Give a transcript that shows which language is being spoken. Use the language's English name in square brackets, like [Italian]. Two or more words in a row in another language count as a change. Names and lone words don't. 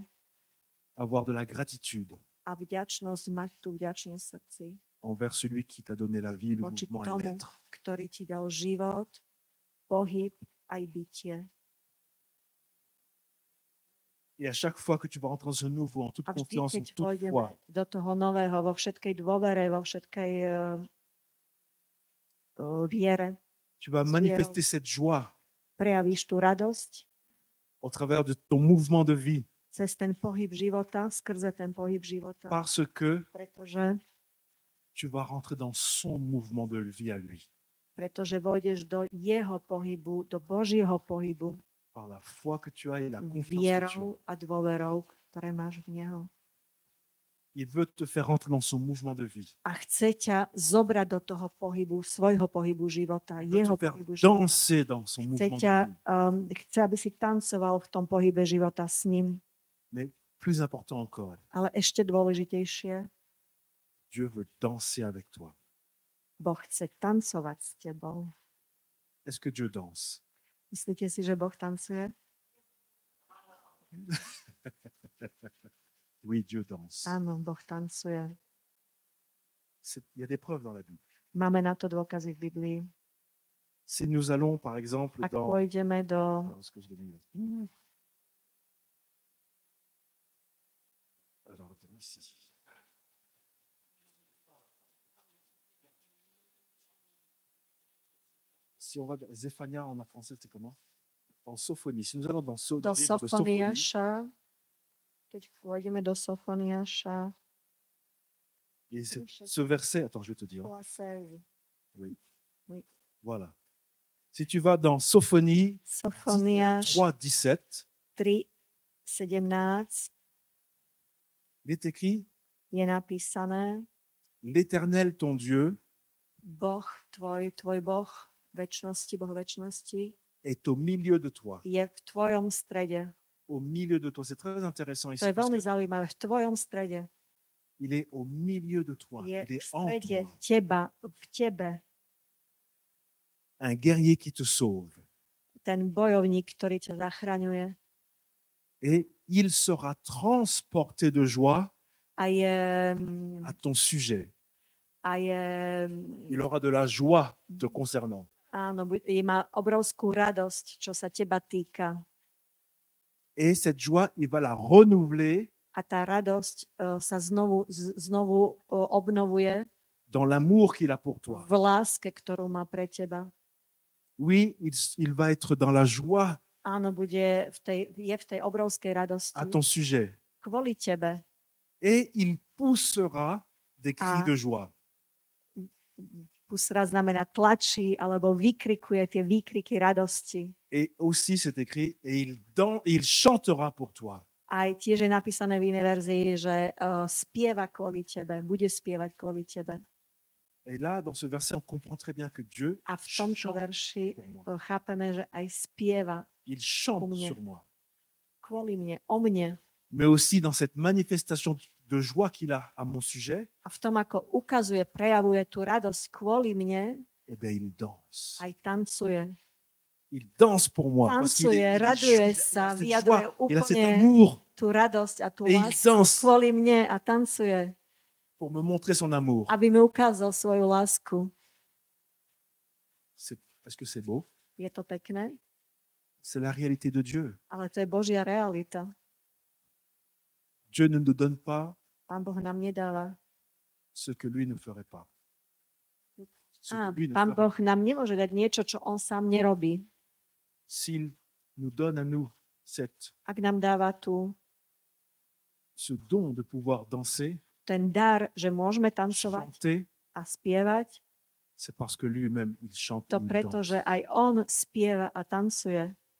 [French] avoir de la gratitude [Slovak] a vďačnosť, mať tú vďačnosť v srdci [French] envers celui qui t'a donné la vie, le [Slovak] voči [French] mouvement et [Slovak] tomu, [French] l'être. [Slovak] ktorý ti dal život, pohyb aj bytie. [French] Et à chaque fois que tu vas rentrer dans ce nouveau, en toute [Slovak] A vždy, [French] confiance, en [Slovak] keď [French] toute [Slovak] pôjdeme [French] foi, [Slovak] do toho nového, vo všetkej dôvere, vo všetkej viere, [French] tu vas manifester cette joie [Slovak] prejavíš tú radosť [French] au travers de ton mouvement de vie, [Slovak] cez ten pohyb života, skrze ten pohyb života. [French] parce que [Slovak] Pretože [French] tu vas rentrer dans son mouvement de vie à lui, [Slovak] vojdeš do jeho pohybu, do Božieho pohybu, [French] par la foi que tu as et la confiance que tu as. [Slovak] vierou a dôverou, ktoré máš v Neho. [French] Il veut te faire rentrer dans son mouvement de vie. [Slovak] A chce ťa zobrať do toho pohybu, svojho pohybu života, [French] Il veut [Slovak] jeho [French] te faire [Slovak] pohybu života. [French] danser dans son [Slovak] Chce, [French] mouvement [Slovak] ťa, [French] de vie. [Slovak] chce, aby si tancoval v tom pohybe života s ním. [French] Mais plus important encore, [Slovak] Ale ešte dôležitejšie, [French] Dieu veut danser avec toi. [Slovak] Boh chce tancovať s tebou. [French] Est-ce que Dieu danse? [Slovak] Myslíte si, že Boh tancuje? [French] Oui, Dieu danse. [Slovak] Áno, Boh tancuje. [French] Il y a des preuves dans la Bible. [Slovak] Máme na to dôkazy v Biblii. [French] Si nous allons, par exemple, [Slovak] Ak [French] dans... [Slovak] pôjdeme do... [French] Alors, est-ce que je l'ai mis là? Alors, ici. Si on va dans Zéphania en français, c'est comment? En Sophonie. Si nous allons dans [Slovak] do [French] le livre de Sophonie, [Slovak] Sofoniáša, keď pôjdeme do Sofoniáša, [French] et ce verset, attends, je vais te dire. Oui. Voilà. Si tu vas dans Sophonie [Slovak] Sofoniáš [French] 3, 17, [Slovak] 3, 17 [French] il est écrit, [Slovak] je napísané, [French] l'Éternel, ton Dieu, [Slovak] Boh, tvoj Boh večnosti, Boh večnosti, [French] est au milieu de toi. [Slovak] je v tvojom strede. [French] Au milieu de toi. C'est très intéressant ici. [Slovak] To je [French] parce [Slovak] veľmi [French] que [Slovak] zaujímavé. V tvojom strede. [French] il est au milieu de toi. [Slovak] Je [French] Il [Slovak] v [French] est en [Slovak] strede [French] toi. [Slovak] teba, v tebe. [French] Un guerrier qui te sauve. [Slovak] Ten bojovník, ktorý ťa zachraňuje. [French] Et il sera transporté de joie [Slovak] A je, [French] à ton sujet. [Slovak] a je, [French] Il aura de la joie te concernant. [Slovak] áno, má obrovskú radosť, čo sa teba týka. [French] Et cette joie, il va la renouveler [Slovak] A tá radosť sa znovu obnovuje [French] dans l'amour qu'il a pour toi. [Slovak] v láske, ktorú má pre teba. [French] Oui, il va être dans la joie [Slovak] Áno, je v tej obrovskej radosti [French] à ton sujet. [Slovak] kvôli tebe. [French] Et il poussera des cris Ah. de joie. [Slovak] Pusra znamená tlačí alebo vykrikuje tie výkriky radosti. [French] Et aussi, c'est écrit, et il chantera pour toi. [Slovak] Aj tiež je napísané v inej verzii, že spieva kvôli tebe, bude spievať kvôli tebe. [French] Et là, dans ce verset, on comprend très bien que Dieu [Slovak] A v tomto [French] chante [Slovak] verši [French] pour moi. [Slovak] chápeme, že aj spieva [French] Il chante Pour mne. sur moi. [Slovak] kvôli mne, o mne. [French] Mais aussi dans cette manifestation de joie qu'il a à mon sujet, [Slovak] A v tom, ako ukazuje, prejavuje tú radosť kvôli mne, [French] eh bien, il danse. [Slovak] aj tancuje. [French] Il danse pour moi. Parce qu'il [Slovak] Tancuje, [French] il [Slovak] raduje [French] cette [Slovak] sa, [French] joie, [Slovak] vyjadruje [French] il a cet [Slovak] úplne [French] amour [Slovak] tú radosť a tú [French] et il [Slovak] lásku [French] danse [Slovak] kvôli mne a tancuje, [French] pour me montrer son amour. [Slovak] aby mi ukázal svoju lásku. [French] Est-ce que c'est beau? [Slovak] Je to pekné, [French] C'est la réalité de Dieu. [Slovak] ale to je Božia realita. [French] Dieu ne nous donne pas [Slovak] Pán Boh nám nedáva. [French] ce que lui ne ferait pas. Ce Á, que lui ne [Slovak] Pán [French] ferait [Slovak] Boh nám nemôže dať niečo, čo on sám nerobí. [French] S'il nous donne à nous [Slovak] Ak nám dáva [French] ce don de pouvoir danser, [Slovak] ten dar, že môžeme tancovať [French] chanter, [Slovak] a spievať, [French] c'est parce que lui-même, il chante [Slovak] to [French] et il [Slovak] preto, [French] danse. [Slovak] že aj on spieva a tancuje.